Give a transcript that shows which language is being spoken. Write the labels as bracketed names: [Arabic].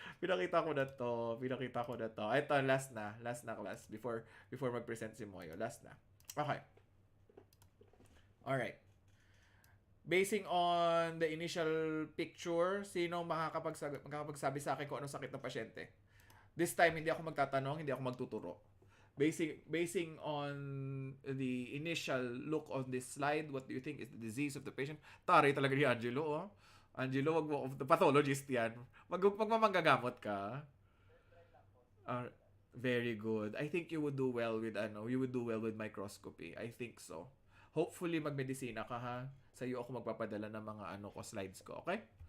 [Filipino] Pinakita ko na to. Ito, last na class before mag-present si Moyo. Last na. Okay. Alright. [English] Basing on the initial picture, [Filipino] sino makakapagsabi sa akin kung anong sakit ng pasyente? This time, hindi ako magtatanong, hindi ako magtuturo. [English] Basing on the initial look on this slide, what do you think is the disease of the patient? [Filipino] Taray talaga ni Angelo, oh. Angelo, wag mo, [English] the pathologist [Filipino] yan. Magmamanggagamot ka. Uh, [English] Very good. I think you would do well with microscopy. I think so. Hopefully [Filipino] magmedisina ka ha. Sa iyo ako magpapadala ng mga slides ko, okay?